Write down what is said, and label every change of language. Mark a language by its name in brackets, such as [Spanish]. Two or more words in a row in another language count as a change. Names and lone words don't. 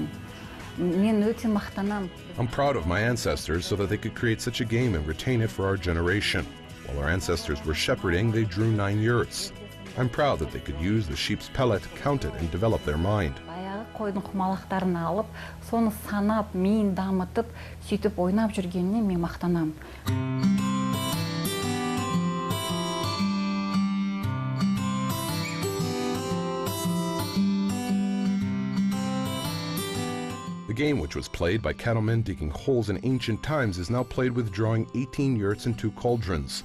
[Kazakh] Мен өте мақтанам. [English] I'm proud of my ancestors so that they could create such a game and retain it for our generation. While our ancestors were shepherding, they drew 9 yurts. I'm proud that they could use the sheep's pellet, count it, and develop their mind. [Kazakh] Баяғы қойдың құмалақтарын алып, соны санап, миын дамытып, сөйтіп ойнап жүргеніне мен мақтанам. [English] The game, which was played by cattlemen digging holes in ancient times, is now played with drawing 18 yurts and 2 cauldrons.